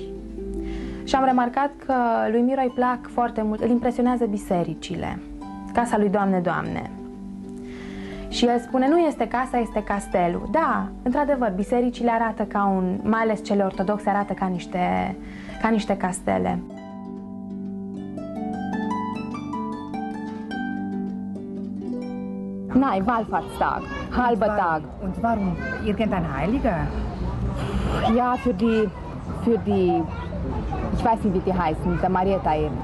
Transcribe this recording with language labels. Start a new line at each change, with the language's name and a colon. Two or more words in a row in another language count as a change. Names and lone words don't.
Romanian: Și am remarcat că lui Miro îi plac foarte mult, îl impresionează bisericile, casa lui Doamne, Doamne. Și el spune, nu este casa, este castelul. Da, într-adevăr, bisericile arată ca un, mai ales cele ortodoxe, arată ca niște castele.
German: Nein, Wallfahrtstag, halber Tag. Und warum? Irgendein Heiliger? Ja, für die, ich weiß nicht, wie die heißen, der Marietta eben.